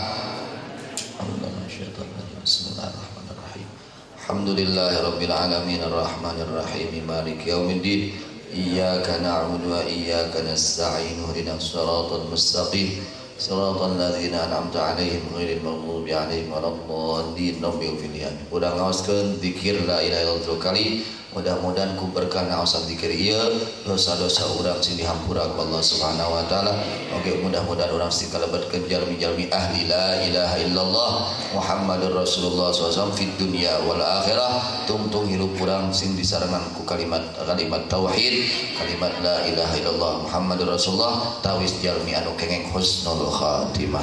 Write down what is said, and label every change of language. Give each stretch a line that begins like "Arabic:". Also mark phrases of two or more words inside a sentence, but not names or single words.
Arabic: بسم الله الرحمن الرحيم الحمد لله رب العالمين الرحمن الرحيم مالك يوم الدين إياك نعبد وإياك نستعين اهدنا الصراط المستقيم صراط الذين أنعمت عليهم غير المغضوب عليهم ولا الضالين.
Sundanese: Udah ngaoskeun zikir
Arabic: لا إله إلا الله
Sundanese: kali. Mudah-mudahan ku berkah naosan zikir ieu dosa-dosa urang sing dihampura ku Allah
Arabic: سبحانه وتعالى.
Sundanese: Oke, mudah-mudahan urang sing kalebetkeun jalmi-jalmi ahli
Arabic: لا إله إلا الله محمد رسول الله ﷺ في الدنيا والآخرة.
Sundanese: Tungtung hirup urang sing disarengan ku kalimat tauhid, kalimat
Arabic: لا إله إلا الله محمد رسول الله
Sundanese: tawis jalmi anu kengeng
Arabic: حسن الخاتمة.